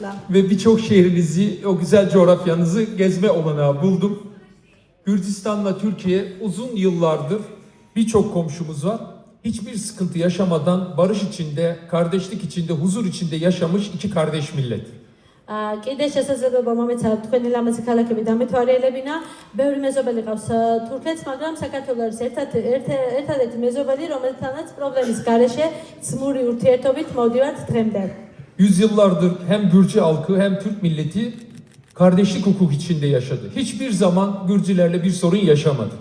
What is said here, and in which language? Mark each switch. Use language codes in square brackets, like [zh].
[tr] Ve birçok şehrinizi, o güzel coğrafyanızı gezme olanağı buldum. Gürcistan'la Türkiye uzun yıllardır birçok komşumuz var. hiçbir sıkıntı yaşamadan barış içinde, kardeşlik içinde, huzur içinde yaşamış iki kardeş millet. [ka] კიდე შესაძლებლობა მომეცა თქვენი ლამაზი ქალაქები დამეთვალიერებინა. ბევრი მეზობელი ყავს თურქეთს, მაგრამ საქართველოს არის ერთადერთი მეზობელი, რომელთანაც პრობლემის გარეშე ძმური ურთიერთობით მოვდივართ დღემდე. [tr] Yüzyıllardır hem Gürcü halkı hem Türk milleti kardeşlik hukuk içinde yaşadı. Hiçbir zaman Gürcülerle bir sorun yaşamadı.